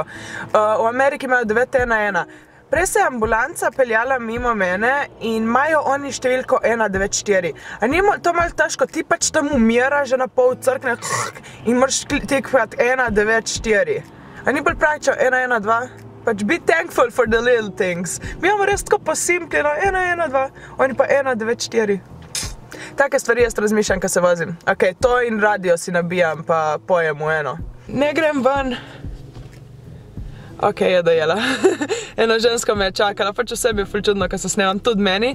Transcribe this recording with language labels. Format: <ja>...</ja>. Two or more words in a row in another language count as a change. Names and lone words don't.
<sl>V Ameriki imajo 911. Prej se je ambulanca peljala mimo mene in imajo oni številko 194. A ni to malo težko, ti pač tam umira že na pol crkne in moraš tikati 194. A ni bolj praktično 112? Pač</sl> <en>be thankful for the little things.</en> <sl>Mi imamo res tako posimpljeno 112, oni pa 194. Take stvari jaz razmišljam, ko se vozim. Ok, to in radio si nabijam, pa pojem v eno. Ne grem ven. Ok, je dojela. Eno žensko me je čakala, pač vse bi je ful čudno, ko se snemam, tudi meni.</sl>